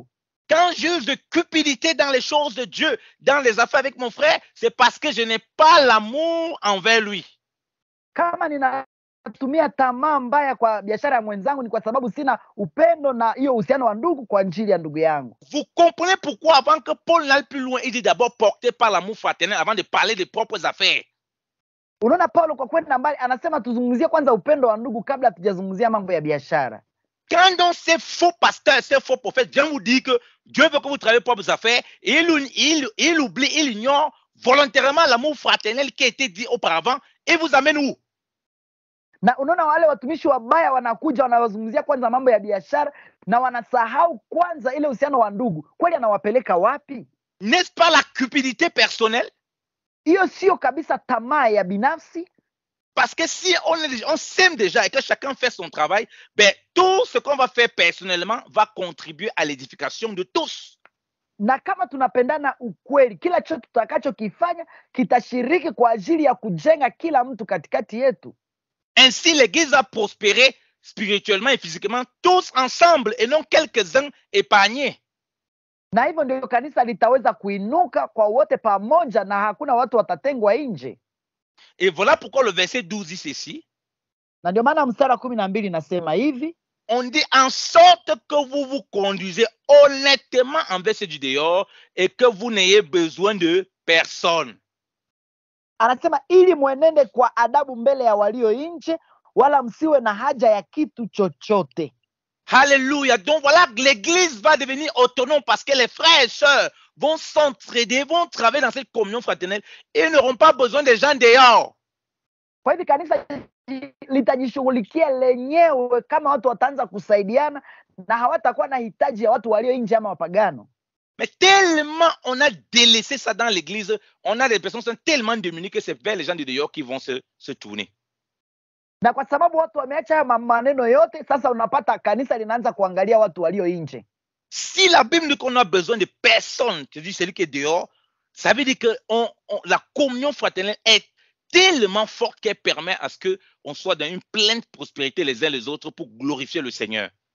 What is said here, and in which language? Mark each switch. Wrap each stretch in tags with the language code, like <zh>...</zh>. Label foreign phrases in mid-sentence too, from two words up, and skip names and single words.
<fr>Quand j'use de cupidité dans les choses de Dieu, dans les affaires avec mon frère, c'est parce que je n'ai pas l'amour envers lui.</fr> <sw>Kama ninatumia tamaa mbaya kwa biashara ya mwenzangu ni kwa sababu sina upendo na hiyo uhusiano wa ndugu kwa ajili ya ndugu yangu.</sw> <fr>Vous comprenez pourquoi avant que Paul n'aille plus loin, il dit d'abord porté par l'amour fraternel avant de parler des propres affaires.</fr> <sw>Unaona Paulo kwa kwenda mbali anasema tuzungumzie kwanza upendo wa ndugu kabla tujazungumzia mambo ya biashara.</sw> <fr>Quand donc ces faux pasteurs, ces faux prophètes viennent vous dire que Dieu veut que vous travaillez vos propres affaires, et il oublie, il ignore volontairement l'amour fraternel qui a été dit auparavant et vous amène où?</fr> <sw>Na unaona wale watumishi wabaya wanakuja wanawazungumzia kwanza mambo ya biashara na wanasahau kwanza ile uhusiano wa ndugu. Kweli anawapeleka wapi?</sw> <fr>N'est-ce pas la cupidité personnelle?</fr> <sw>Hiyo sio kabisa tamaa ya binafsi?</sw> <fr>Parce que si on s'aime déjà et que chacun fait son travail, ben, tout ce qu'on va faire personnellement va contribuer à l'édification de tous.</fr> <sw>Na kama tunapendana ukweli, kila chochote tutakachokifanya kitashiriki kwa ajili ya kujenga kila mtu katikati yetu.</sw> <fr>Ainsi, l'Église va prospérer spirituellement et physiquement tous ensemble et non quelques-uns épargnés.</fr> <sw>Na hivyo ndio kanisa litaweza kuinuka kwa wote pamoja na hakuna watu watatengwa nje.</sw> <fr>Et voilà pourquoi le verset 12 dit ceci.</fr> <sw>Na ndio maana mstari wa 12 nasema hivi.</sw> <fr>On dit en sorte que vous vous conduisez honnêtement envers ceux du dehors et que vous n'ayez besoin de personne.</fr> <sw>Anasema ili mwenende kwa adabu mbele ya walio nje wala msiwe na haja ya kitu chochote.</sw> <fr>Alléluia. Donc voilà, l'église va devenir autonome parce que les frères et sœurs vont s'entraider, vont travailler dans cette communion fraternelle et ils n'auront pas besoin des gens dehors.</fr> <sw>Kwa hivyo kanisa litajishughulikia lenyewe kama watu wataanza kusaidiana na hawatakuwa na hitaji ya watu walio nje ama wapagano.</sw> <fr>Mais tellement on a délaissé ça dans l'église, on a des personnes qui sont tellement démunies que c'est vers les gens de dehors qui vont se tourner.</fr> <sw>Na kwa sababu watu wameacha haya maneno yote, sasa unapata kanisa linaanza kuangalia watu walio nje.</sw> <fr>Si la Bible dit qu'on a besoin de personne, c'est-à-dire celui qui est dehors, ça veut dire que la communion fraternelle est tellement forte qu'elle permet à ce qu'on soit dans une pleine prospérité les uns les autres pour glorifier le Seigneur.</fr>